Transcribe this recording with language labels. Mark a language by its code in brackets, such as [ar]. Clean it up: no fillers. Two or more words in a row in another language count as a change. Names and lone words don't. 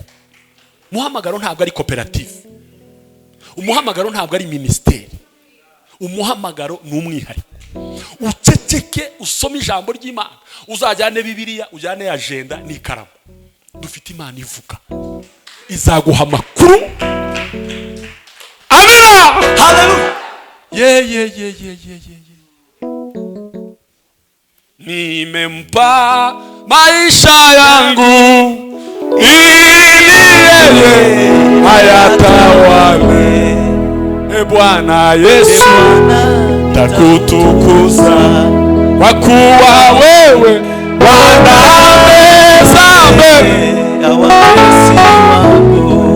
[rw] Umuhamagaro ntabwo ari koperative, umuhamagaro ntabwo ari ministeri, umuhamagaro ni umwihariko. Uceceke usome ijambo ry'Imana, uzajyane Bibiliya, ujyane agenda n'ikaramu. Dufite Imana ivuga, izaguha amakuru. Amina, haleluya. [sw] Nimempa maisha yangu ili yeye ayatawale. Bwana Yesu takutukuza, kwa kuwa wewe Bwana ameza mbele ya watesi wangu.